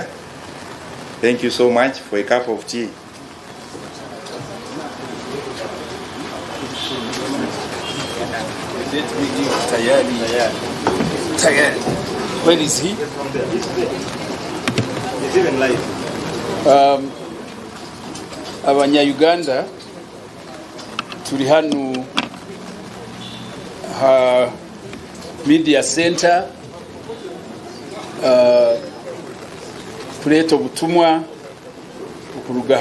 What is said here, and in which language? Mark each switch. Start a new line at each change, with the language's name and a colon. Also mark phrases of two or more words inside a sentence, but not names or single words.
English: Thank you so much for a cup of tea. Tayari. Where is he? It's even live.
Nyankole: Abanya-Uganda turi hano media center kureta ubutumwa ukuruga